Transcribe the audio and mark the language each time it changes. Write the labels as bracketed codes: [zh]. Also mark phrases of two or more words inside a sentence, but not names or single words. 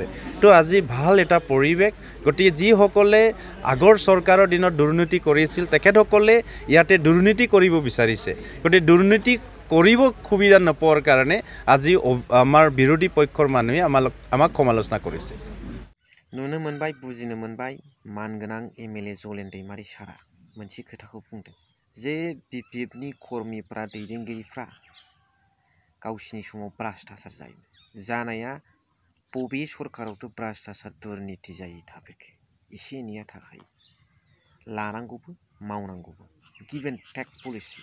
[as] তো আজি ভাল এটা পৰিৱেশ। গতিকে যিসকলে আগৰ চৰকাৰৰ দিনত দুৰ্নীতি কৰিছিল, তেখেতসকলে ইয়াতে দুৰ্নীতি কৰিব বিচাৰিছে। গতিকে দুৰ্নীতি কৰিব সুবিধা নোপোৱাৰ কাৰণে আজি আমাৰ বিৰোধী পক্ষৰ মানুহে আমাক সমালোচনা কৰিছে। [brx] नुनो मोनबाय, बुजिनो मोनबाय, मानगोनां MLA जलेन दैमारि सारा मोनसे खोथाखौ बुंदों जे BPFनि कर्मीफ्रा, दैदेनगिरिफ्रा गावसिनि समाव भ्राष्टाचार जानाया बबे सरकारावथ' भ्राष्टाचार दुर्निति जायै थाफेरखो, एसे एनैया थाखायो, लानांगौबो मावनांगौबो, [en] give and take policy.